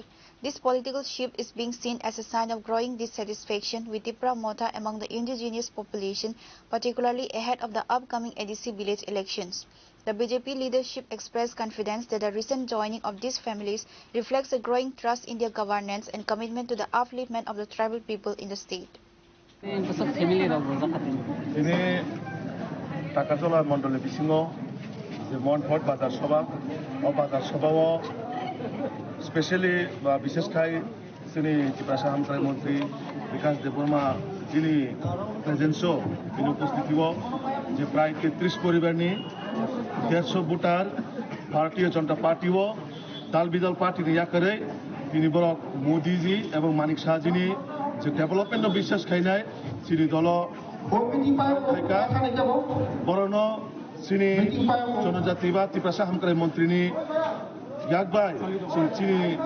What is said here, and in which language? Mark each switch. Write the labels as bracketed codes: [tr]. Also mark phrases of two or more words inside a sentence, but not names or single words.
[en] This political shift is being seen as a sign of growing dissatisfaction with Tipra Motha among the indigenous population, particularly ahead of the upcoming ADC village elections. The BJP leadership expressed confidence that the recent joining of these families reflects a growing trust in their governance and commitment to the upliftment of the tribal people in the state. [trp] दिनै टाकाजला मण्डलनि बिथिङाव जे मन्टफर्ट बाजार सभा बाजार सभायाव स्पेशली बा बिसेसखाय जोंनि त्रिपुरा हामथाय मन्त्रि बिकास देबबर्मा जिनि प्रेजेन्सआव बिनि उपस्थितियाव जे प्राय 33 परिबारनि 150 भोटार भारतीय जनता पार्टीआव दाल बिदाल पार्टीनि याकरै दिनै बर मोदीजी एवं मानिक शाहजीनि যে ডেভেলপমেন্ট বিশ্বাস খাইনাই চিনি দল বরণ চিনি জনজাতি বা ত্রিপুরা হামক্রাই মন্ত্রীনি ইয়াকবাই চিনি